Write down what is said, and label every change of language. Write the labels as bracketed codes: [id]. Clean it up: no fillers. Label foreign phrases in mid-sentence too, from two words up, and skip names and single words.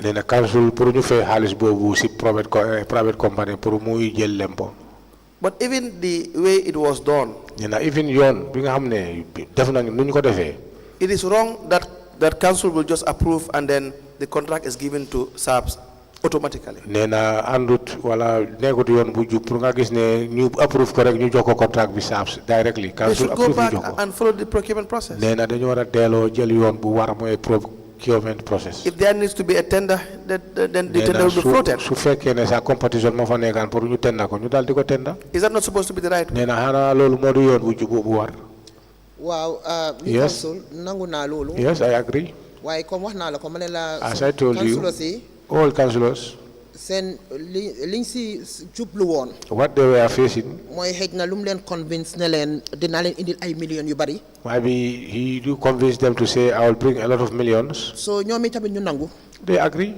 [en] But even the way it was done, it is wrong that council will just approve and then the contract is given to SAPS automatically. [wo] Nena andut wala negut yon bu jup pour nga gis ne ñu approve ko rek ñu jox ko contract bi SAPS directly. [en] They should go back and follow the procurement process. [wo] Nena dañu wara delo jël yoon bu war moy [en] procurement process. If there needs to be a tender, then the tender will be floated. [wo] Su fekkee ne sa competition mo fa nekkan pour ñu tenda ko ñu dal di ko tenda. [en] Is that not supposed to be the right way? [wo] Nena hana lolu modu yoon bu jup bu war. [en] Wow, yes. Yes, I agree. Why come [wo] wax na la ko mané la [en] as I told you, all councillors, what they were facing, convince maybe he do convince them to say, I will bring a lot of millions. So they agree.